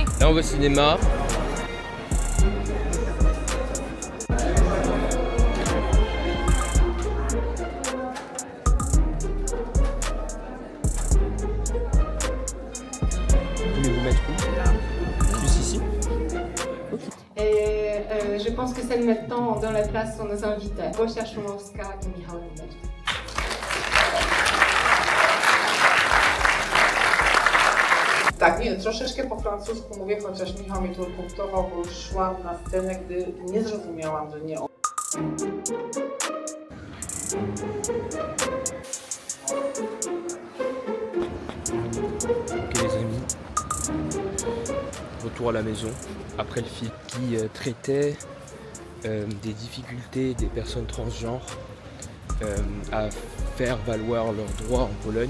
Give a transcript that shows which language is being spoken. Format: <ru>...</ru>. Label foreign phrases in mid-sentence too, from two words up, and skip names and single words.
<fr>Là on va au cinéma. Voulez-vous mettre où? Juste ici? Et je pense que c'est maintenant on donne la place à nos invités. Gosia Szumowska i Michał Lubert.</fr> <pl>Tak, nie, troszeczkę po francusku mówię, chociaż Michał mnie tu punktował, bo już szłam na scenę, gdy nie zrozumiałam, że nie on.</pl> <fr>Ok les amis, retour à la maison après le film qui traitait des difficultés des personnes transgenres à faire valoir leurs droits en Pologne.</fr>